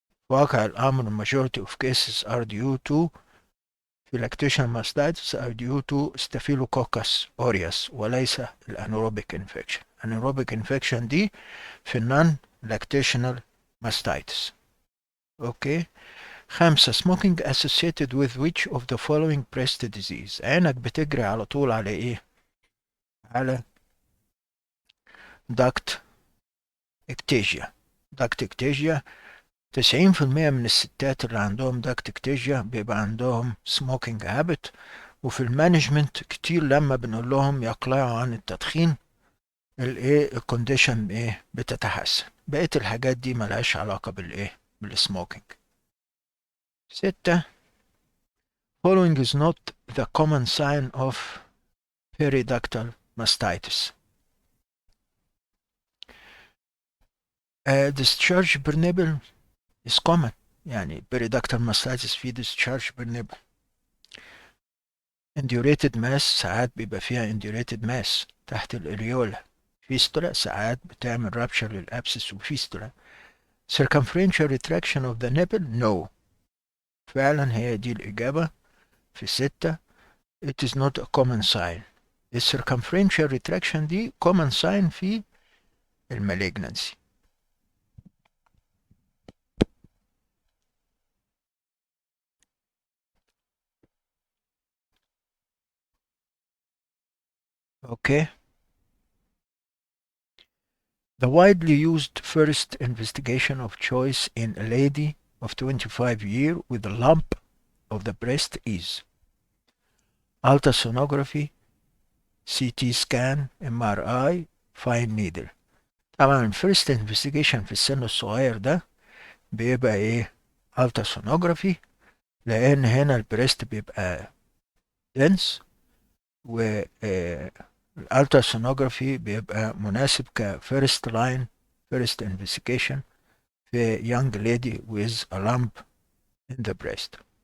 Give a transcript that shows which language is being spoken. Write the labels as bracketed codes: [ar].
[ar] واقع الأمر [en] majority of cases are due to lactation mastitis are due to staphylococcus aureus [ar] وليس [en] الانيروبيك انفكشن. الانيروبيك انفكشن [ar] دي في [en] النون lactational mastitis. Okay. 5. smoking associated with which of the following breast disease. [ar] عينك بتجري على طول على ايه؟ على duct ectasia. duct ectasia 90% من الستات اللي عندهم duct ectasia بيبقى عندهم [en] smoking habit، [ar] وفي المانجمنت كتير لما بنقول لهم يقلعوا عن التدخين الايه الكونديشن ايه بتتحسن. بقية الحاجات دي ملهاش علاقة بالايه بالسموكينج. 6. [en] following is not the common sign of periductal mastitis. discharge per nipple is common. [ar] يعني [en] periductal mastitis في discharge per nipple. [ar] indurated mass ساعات بيبقى فيها indurated mass تحت الاريولا. فيستولا ساعات بتعمل rupture للابسس وفيستولا. [en] circumferential retraction of the nipple no. [ar] فعلا هي دي الإجابة في 6. [en] it is not a common sign. [ar] ال circumferential retraction دي common sign في المalignancy. okay. [en] The widely used first investigation of choice in a lady of 25 years with a lump of the breast is ultrasonography, CT scan, MRI, fine needle. [ar] طبعا first investigation في السن الصغير ده بيبقى ايه ultrasonography، لان هنا البريست بيبقى dense، و الالتراسونوجرافي بيبقى مناسب كفيرست لاين first investigation في [en] young lady with a lump in the breast.